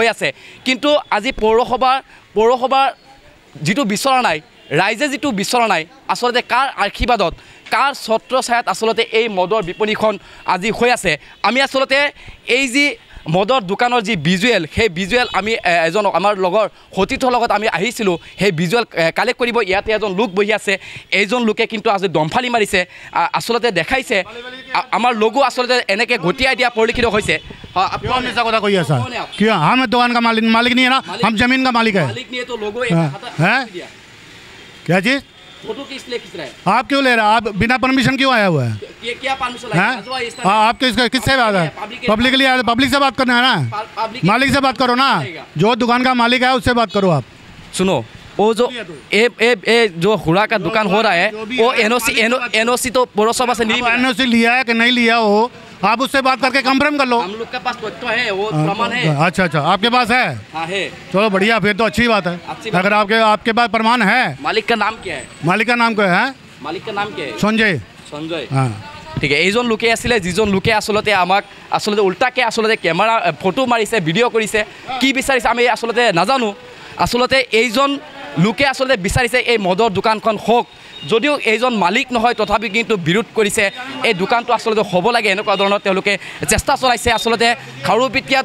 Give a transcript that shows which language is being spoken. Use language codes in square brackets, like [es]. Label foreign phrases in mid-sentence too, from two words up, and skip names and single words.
[as] আছে কিন্তু আজি পৌৰসভাৰ যিটো বিচৰা নাই ৰাইজে যিটো বিচৰা নাই আচলতে কাৰ আশীৰ্বাদত কাৰ ছত্ৰছায়াত আচলতে এই মদৰ বিপণীখন আজি হৈ আছে আমি আচলতে এই যি মদৰ দোকানৰ যি ভিজুৱেল সেই ভিজুৱেল আমি এজন আমাৰ লগৰ সতীৰ্থৰ লগত আমি আহিছিলোঁ সেই ভিজুৱেল কালেক্ট কৰিব ইয়াতে এজন লোক বহি আছে এইজন লোকে কিন্তু আজি দমফালি মাৰিছে আচলতে দেখাইছে আমাৰ লগো আচলতে এনেকৈ ঘটিয়াই দিয়া পৰিলক্ষিত হৈছে [hi] क्यों ऐसा [as] কথা কই আছে [hi] क्यों हम दुकान का मालिक नहीं है ना हम जमीन का मालिक है मालिक नहीं है तो लोगो हैं क्या चीज फोटो किस लिए खींच रहा है आप क्यों ले रहे हैं आप बिना परमिशन क्यों आया हुआ है ये क्या परमिशन है आप किससे बात है पब्लिक से बात करना है ना मालिक से बात करो ना जो दुकान का मालिक है उससे बात करो आप सुनो वो जो ए जो हुड़ा का दुकान हो रहा है वो एनओसी तो पौरसभा से नहीं एनओसी लिया है कि नहीं लिया हो आप उससे बात करके कंफर्म कर लो हम लोग के पास तथ्य है वो प्रमाण है अच्छा आपके पास है हाँ है चलो बढ़िया फिर तो अच्छी बात है अगर आपके पास प्रमाण है मालिक का नाम क्या है मालिक का नाम क्या है मालिक का नाम क्या है संजय हाँ [as] ঠিক আছে এইজন লোকে আছিলে যিজন লোকে আচলতে আমাক আচলতে উল্টাকে আচলতে কেমেৰা ফটো মাৰিছে ভিডিঅ' কৰিছে কি বিচাৰিছে আমি আচলতে নাজানো আচলতে এইজন লোকে আচলতে বিচাৰিছে এই মদৰ দোকানখন হওক যদিও এইজন মালিক নহয় তথাপি কিন্তু বিৰোধ কৰিছে এই দোকানটো আচলতে হ'ব লাগে এনেকুৱা ধৰণৰ তেওঁলোকে চেষ্টা চলাইছে আচলতে খাৰুপিটিয়াত